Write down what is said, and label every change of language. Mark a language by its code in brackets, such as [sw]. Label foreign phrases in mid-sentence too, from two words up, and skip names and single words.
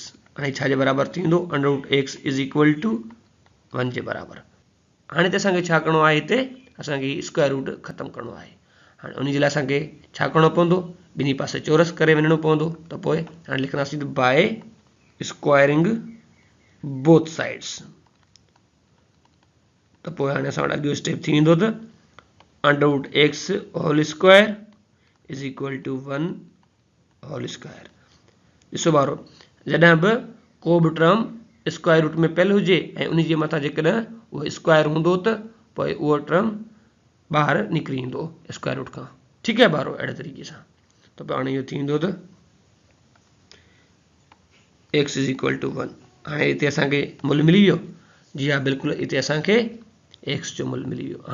[sd] हाणे छा जे बराबरि थींदो, √x = 1 जे बराबरि। हाणे त असांखे छा करिणो आहे, हिते असांखे [en] square root [sd] ख़तमु करिणो आहे। हाणे उन जे लाइ असांखे छा करिणो पवंदो, ॿिन्ही पासे चौरस करे वञिणो पवंदो। त पोइ हाणे लिखंदासीं [en] by squaring both sides. [sd] त पोइ हाणे असां वटि अॻियो स्टेप थी वेंदो त √x² = 1 [en] whole square. [sd] ॾिसो बारो, जॾहिं बि को बि टर्म [en] square root [sd] में पहले हुजे ऐं उन जे मथां जेकॾहिं उहो स्क्वायर हूंदो त पोइ उहो टर्म ॿाहिरि निकिरी ईंदो [en] square root [sd] खां। ठीकु आहे बारो। अहिड़े तरीक़े सां त पोइ हाणे इहो थी वेंदो त x = 1। हाणे हिते असांखे मुल मिली वियो। जी हा, बिल्कुलु हिते असांखे x जो मुल मिली वियो।